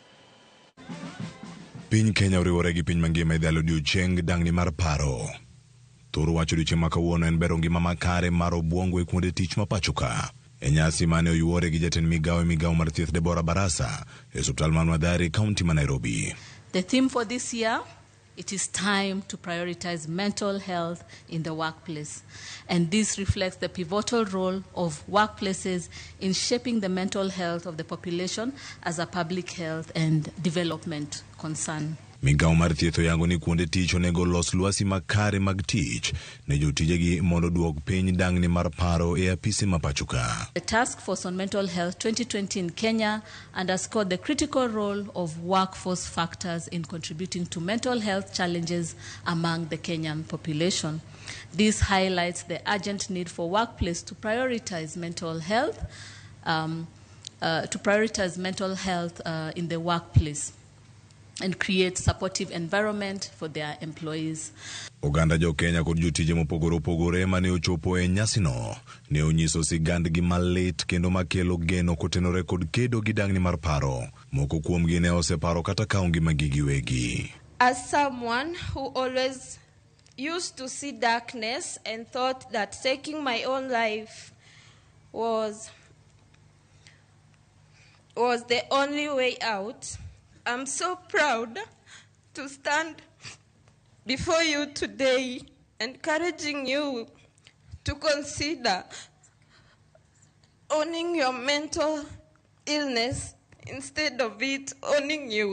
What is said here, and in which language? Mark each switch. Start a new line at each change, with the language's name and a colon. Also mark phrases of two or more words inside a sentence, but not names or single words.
Luo (Kenya and Tanzania): Piny Kenya oriwore gi piny mangima e dhalo odiochieng' dang'ni mar paro. Thor wach odiochieng' ma kawuono en bero ngima makare mar obwongo e kuonde tich ma pacho ka. E nyasi mane oyuore gi jatend migawo mar thieth Deborah Baraza e osuptal man Mathare, kaunti ma Nairobi.
English: The theme for this year, it is time to prioritize mental health in the workplace. And this reflects the pivotal role of workplaces in shaping the mental health of the population as a public health and development concern.
Luo (Kenya and Tanzania): Migawo mar thieth oyango ni kuonde tich onego los lwasi makare mag tich ne jotijegi mondo duok piny dang'ni mar paro e apise ma pacho ka.
English: The Task Force on Mental Health 2020 in Kenya underscored the critical role of workforce factors in contributing to mental health challenges among the Kenyan population. This highlights the urgent need for workplace to prioritize mental health, in the workplace and create supportive environment for their employees.
Luo (Kenya and Tanzania): Oganda jo Kenya kod jotije mopogore opogore mane ochopo e nyasino ne onyiso sigandgi malit kendo makelo geno kotenore kod kedo gi dang'ni mar paro. Moko kuomgi ne oseparo kata kawo ngimagi giwegi.
English: As someone who always used to see darkness and thought that taking my own life was the only way out, I'm so proud to stand before you today, encouraging you to consider owning your mental illness instead of it owning you.